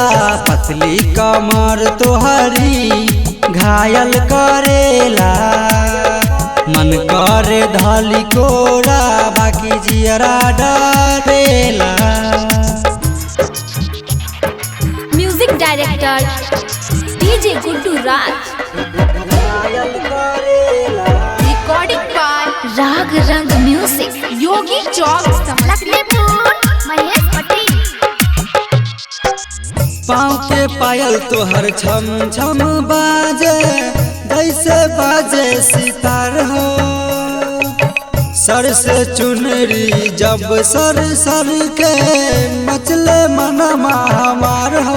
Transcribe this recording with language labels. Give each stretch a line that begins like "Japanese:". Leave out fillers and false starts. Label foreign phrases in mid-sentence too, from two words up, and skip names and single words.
Bhojpuri: पतली कमर तोहरी घायल करेला, मन करे धाली कोरा बाकी जियरा डरेला।
English: Music director DJ Guddu Raj. Recording by Rag Rang Music. Yogi Chowk, Lakshmipur, Mahesh Patel.
Bhojpuri: पाँव के पायल तोहर छम छम बाजे, जैसे बाजे सितार हो। सर से चुनरी जब सर सर के मचले मनमा हमार हो।